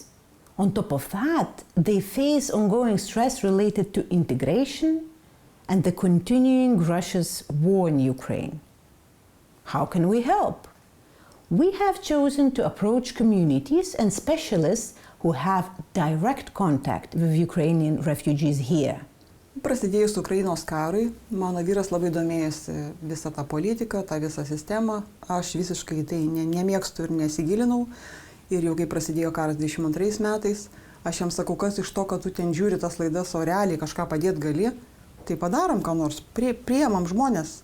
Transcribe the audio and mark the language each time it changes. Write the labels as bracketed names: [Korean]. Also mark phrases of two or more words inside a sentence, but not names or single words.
[English] On top of that, they face ongoing stress related to integration and the continuing Russia's war in Ukraine. How can we help? We have chosen to approach communities and specialists who have direct contact with Ukrainian refugees here. [Lithuanian] Prasidėjus Ukrainos karui, mano vyras labai domėjosi visą tą politiką, tą visą sistemą. Aš visiškai tai nemėgstu ir nesigilinau. Ir jau kai prasidėjo karas 22 metais, aš jam sakau, kas iš to, kad tu ten žiūri tas laidas, o realiai kažką padėti gali, tai padarom ką nors, priemam žmonės.